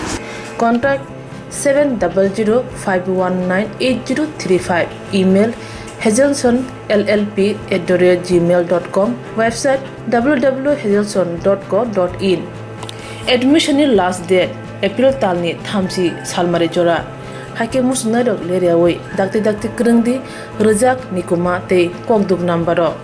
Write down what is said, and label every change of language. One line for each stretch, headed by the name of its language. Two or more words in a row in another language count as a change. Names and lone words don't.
English: Contact 7005198035 email hezelsonllp@gmail.com, website www.hezelson.co.in. Admission last date April
Kok Borok: talni thamsi salmari jora. Hake musnarok leriawoi dakti krengdi rejak nikuma te kokduk nambaro.